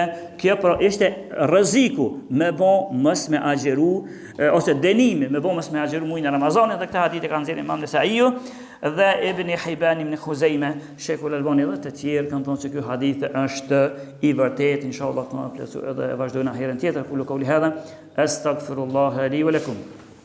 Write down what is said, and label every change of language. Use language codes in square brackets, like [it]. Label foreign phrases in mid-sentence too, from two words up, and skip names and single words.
[sq] Kjo ishte rreziku me bo mës me agjeru, ose dënimi me bo mës me agjeru mujnë e Ramazanit, dhe këta hadith e kanë zirë Imam Nesaiu dhe Ibn Hibban ibn Khuzejme, Sheikhul Albani dhe të tjerë kanë thonë se ky hadith është i vërtet. Inshallah të plëtsu edhe vazhdojnë herën tjetër. [ar] كل قولي هذا أستغفر الله لي ولكم.